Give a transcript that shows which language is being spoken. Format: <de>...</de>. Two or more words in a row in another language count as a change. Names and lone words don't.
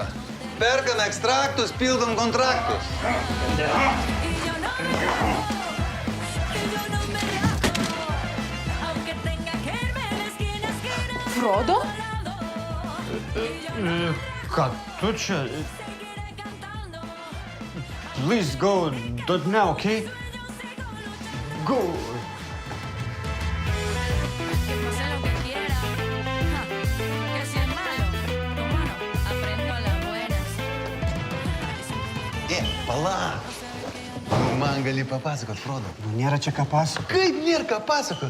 <lt>Perkam ekstraktus, pildom kontraktus. Frodo? Ką tu čia?</lt> <en>Please go, don't now, okay? Go.</en> <lt>Pala. Man gali papasakot, Frodo. Nėra čia ką pasakot. Kaip nėra ką pasakot?</lt>